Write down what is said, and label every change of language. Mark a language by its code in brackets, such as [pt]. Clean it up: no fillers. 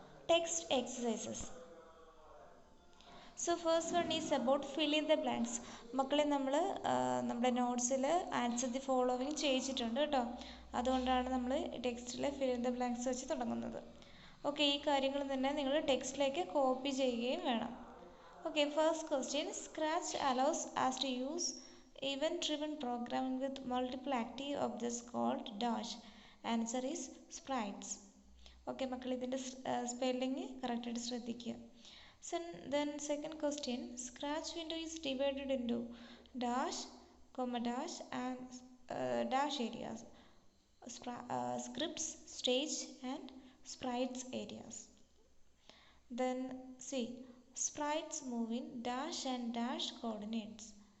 [en] Text exercises. So first one is about fill in the blanks. [ml] മക്കളെ നമ്മൾ നമ്മുടെ നോട്ട്സിൽ answer the following ചെയ്യിച്ചിട്ടുണ്ട് കേട്ടോ. അതുകൊണ്ടാണ് നമ്മൾ ടെക്സ്റ്റിൽ ഫിൽ ഇൻ ദ ബ്ലാങ്ക്സ് വെച്ച് തുടങ്ങുന്നത്. ഓക്കെ, ഈ കാര്യങ്ങൾ തന്നെ നിങ്ങൾ ടെക്സ്റ്റിലേക്ക് കോപ്പി ചെയ്യുകയും വേണം. [en] Okay, first question. Scratch allows us to use event-driven programming with multiple active objects called dash. Answer is sprites. [ml] Okay, മക്കൾ ഇതിൻ്റെ സ്പെല്ലിങ് കറക്റ്റായിട്ട് ശ്രദ്ധിക്കുക. [en] Then second question. Scratch window is divided into dash, comma dash and dash areas. Scripts, stage and sprites areas. Then see. Sprites move in dash and dash coordinates.